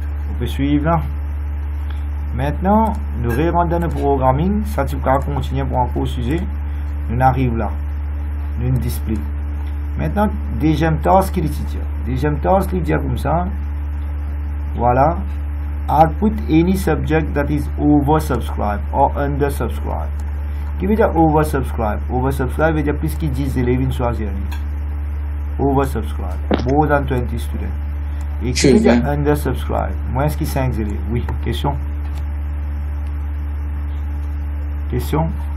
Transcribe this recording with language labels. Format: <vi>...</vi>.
<fr>On peut suivre là. Maintenant, nous rentrons dans le programming. Ça, tu peux continuer pour un court sujet. Nous arrivons là. Nous display. Maintenant, deuxième task qui dit. Deuxième task qui dit comme ça. Voilà.</fr> <en>Output any subject that is oversubscribed or undersubscribed.</en> <fr>Qui veut dire oversubscribe? Oversubscribe veut dire plus que 10 élèves une choisir. Oversubscribe.</fr> <en>More than 20 students.</en> <fr>Et qui veut dire undersubscribe? Moins que 5 élèves. Oui, question? Question?</fr>